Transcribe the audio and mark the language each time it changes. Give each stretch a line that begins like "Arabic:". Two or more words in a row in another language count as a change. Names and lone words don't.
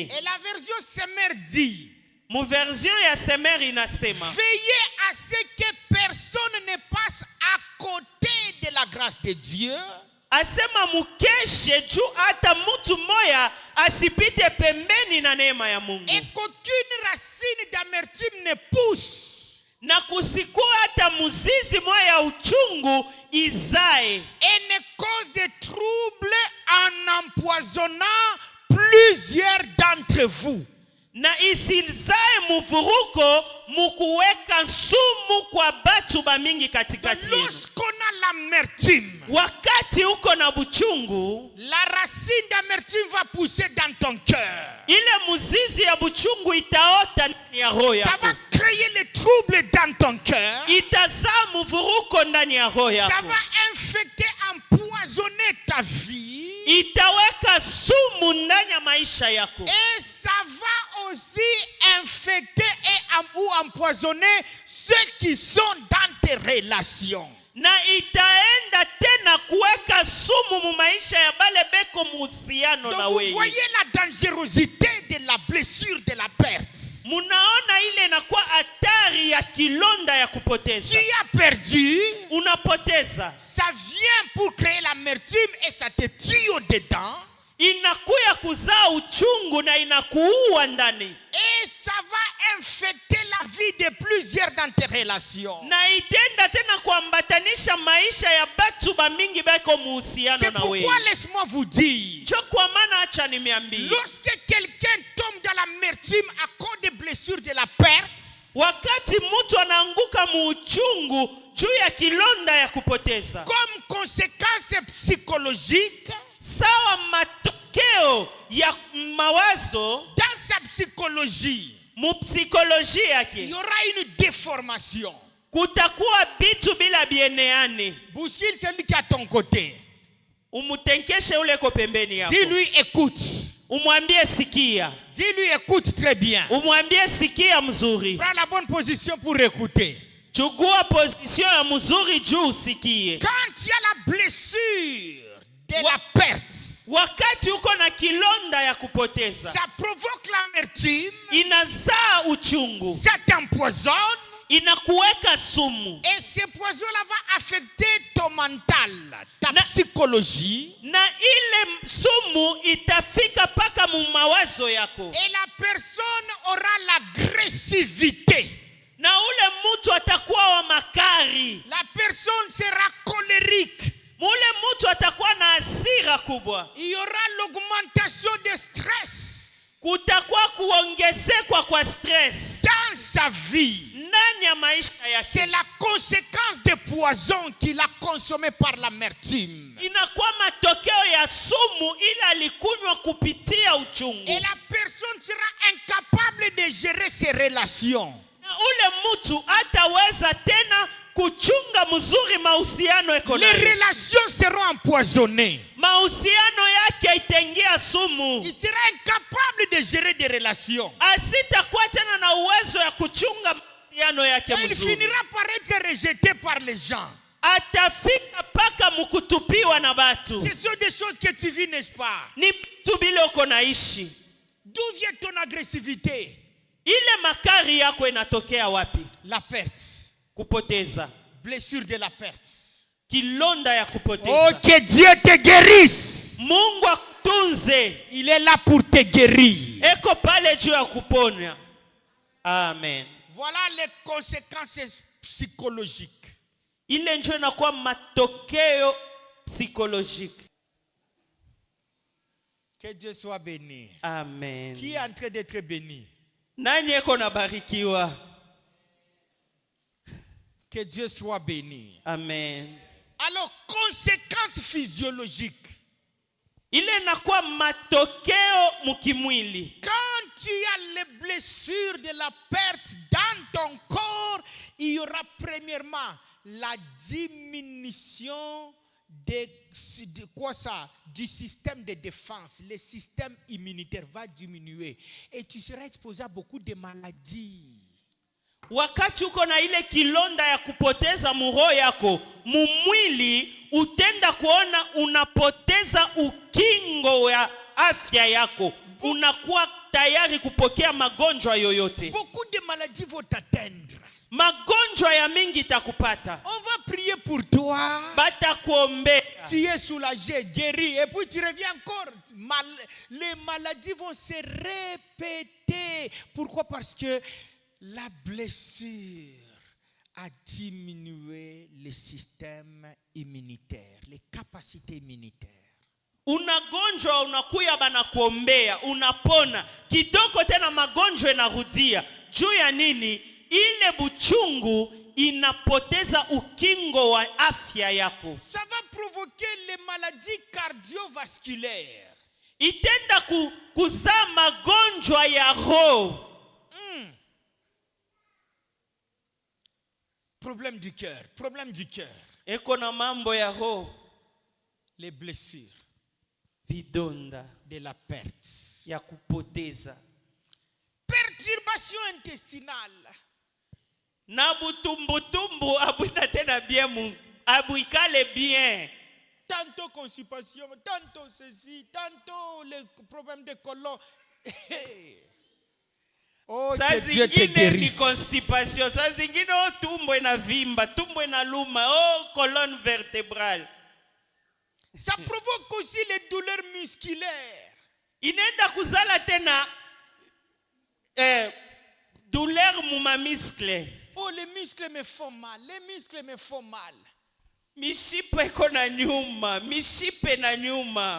French: Et la version Semer dit,
Swahili: Mu version ya Semer inasema,
French: veillez à ce que personne ne passe à côté de la grâce de Dieu.
Swahili: asema mukeshe juu hata mtu moya asipite pembeni na neema ya Mungu.
French: Et qu'aucune racine d'amertume ne pousse.
Swahili: Na kusikuwa hata muzizi moya ya uchungu izae.
French: Et ne cause de troubles en empoisonnant plusieurs d'entre vous.
Swahili: na isizae muvuruko mukuweka sumu kwa batu ba mingi katikati yenu.
French: Lorsqu'on a l'amertume,
Swahili: Wakati uko na buchungu,
French: la racine d'amertume va pousser dans ton cœur.
Swahili: ile muzizi ya buchungu itaota ndani ya roho
French: Ça
Swahili: yako.
French: va créer les troubles dans ton cœur.
Swahili: Itazaa muvuruko ndani ya roho
French: Ça
Swahili: yako.
French: va infecter, empoisonner ta vie.
Swahili: Itaweka sumu ndani ya maisha yako.
French: Et ça va aussi infecter ou empoisonner ceux qui sont dans tes relations.
Swahili: Na itaenda tena kuweka sumu mu maisha ya bale beko muhusiano na
French: Donc vous
Swahili: wewe.
French: voyez la dangerosité de la blessure, de la perte.
Swahili: Munaona ile inakuwa hatari ya kilonda ya kupoteza.
French: Tu as perdu,
Swahili: Unapoteza.
French: ça vient pour créer l'amertume et ça te tue au-dedans.
Swahili: Inakuya kuzaa uchungu na inakuua ndani.
French: Et ça va infecter la vie de plusieurs dans tes relations.
Swahili: Na itenda tena kuambatanisha maisha ya batu ba mingi beko muhusiano
French: C'est
Swahili: na wewe.
French: pourquoi laisse-moi vous dire,
Swahili: Cho kwa maana acha nimeambia.
French: lorsque quelqu'un tombe dans l'amertume à cause des blessures de la perte,
Swahili: Wakati mtu anaanguka muuchungu juu ya kilonda ya kupoteza,
French: comme conséquence psychologique,
Swahili: sawa matokeo ya mawazo
French: dans sa psychologie,
Swahili: mu psikolojia
French: il
Swahili: yake,
French: y aura une déformation.
Swahili: kutakuwa bitu bila bieneane.
French: Bouscule celui qui est à ton côté.
Swahili: Umutenkeshe ule ko pembeni yako.
French: Dis-lui écoute.
Swahili: Umwambie sikia.
French: Dis-lui écoute très bien.
Swahili: Umwambie sikia mzuri.
French: Prends la bonne position pour écouter.
Swahili: Chukua position ya mzuri juu usikie.
French: Quand tu as la blessure de la perte,
Swahili: Wakati uko na kilonda ya kupoteza,
French: ça provoque l'amertume,
Swahili: inazaa uchungu,
French: ça t'empoisonne,
Swahili: inakuweka sumu.
French: et ce poison-là va affecter ton mental, ta
Swahili: Na-
French: psychologie,
Swahili: Na ile sumu itafika paka mu mawazo yako.
French: et la personne aura l'agressivité.
Swahili: Na ule mtu atakuwa wa makari.
French: La personne sera colérique.
Swahili: Mule mtu atakuwa na hasira kubwa.
French: Il y aura l'augmentation de stress
Swahili: Kutakuwa kuongezekwa kwa stress
French: dans sa vie.
Swahili: ndani ya maisha
French: C'est
Swahili: yake.
French: la conséquence des poisons qu'il a consommé par l'amertume.
Swahili: Inakuwa matokeo ya sumu ila alikunywa kupitia uchungu.
French: Et la personne sera incapable de gérer ses relations.
Swahili: Na ule mtu hataweza tena kuchunga mzuri mahusiano eko
French: Les
Swahili: nayo.
French: relations seront empoisonnées.
Swahili: Mahusiano yake itaingia sumu.
French: Il sera incapable de gérer des relations.
Swahili: Asitakuwa tena na uwezo ya kuchunga mahusiano yake
French: Et il
Swahili: mzuri.
French: finira par être rejeté par les gens.
Swahili: Atafika paka mukutupiwa na batu.
French: Ce sont des choses que tu vis, n'est-ce pas?
Swahili: Ni vitu bile uko naishi.
French: D'où vient ton agressivité?
Swahili: Ile makari yako inatokea wapi?
French: La perte.
Swahili: Kupoteza.
French: Blessure de la perte.
Swahili: Kilonda ya
French: Oh,
Swahili: kupoteza.
French: que Dieu te guérisse.
Swahili: Mungu akutunze.
French: Il est là pour te guérir.
Swahili: Eko pale juu ya kuponya. Amen.
French: Voilà les conséquences psychologiques.
Swahili: Ile njo inakuwa matokeo psychologique.
French: Que Dieu soit béni. Amen. Qui est en train d'être béni?
Swahili: Nani eko nabarikiwa?
French: Que Dieu soit béni. Amen. Alors, conséquences physiologiques.
Swahili: Ile inakuwa matokeo mukimwili.
French: Quand tu as les blessures de la perte dans ton corps, il y aura premièrement la diminution de quoi ça? Du système de défense. Le système immunitaire va diminuer et tu seras exposé à beaucoup de maladies.
Swahili: Wakati uko na ile kilonda ya kupoteza muroho yako, mumwili utenda kuona unapoteza ukingo ya afya yako. Unakuwa tayari kupokea magonjwa yoyote.
French: Beaucoup de maladies vont t'atteindre.
Swahili: Magonjwa ya mingi itakupata.
French: On va prier pour toi.
Swahili: Batakuombea.
French: Tu es soulagé, guéri, et puis tu reviens encore. Les maladies vont se répéter. Pourquoi? Parce que la blessure a diminué le système immunitaire, les capacités immunitaires.
Swahili: Unagonjwa, unakuya banakuombea, unapona. Kitoko tena magonjwa yanarudia. Juu ya nini? Ile buchungu inapoteza ukingo wa afya yako.
French: Ça va provoquer les maladies cardiovasculaires.
Swahili: Itenda kuzaa magonjwa ya roho.
French: Problème du cœur.
Swahili: Eko na mambo ya roho.
French: Les blessures.
Swahili: Vidonda.
French: De la perte.
Swahili: Ya kupoteza.
French: Perturbation intestinale.
Swahili: Na butumbutumbu abuina tena bien, abuikale bien.
French: Tantôt constipation, tantôt ceci, tantôt les problèmes de colon. Oh,
Swahili: saa
French: Dieu te
Swahili: zingine ni
French: guérisse.
Swahili: constipation, saa zingine tumbo inavimba, tumbo inaluma,
French: colonne vertébrale. Ça provoque aussi les douleurs musculaires.
Swahili: Inaenda kuzala tena douleur muma muscle.
French: Oh, les muscles me font mal.
Swahili: Mishipe iko na nyuma, mishipe na nyuma.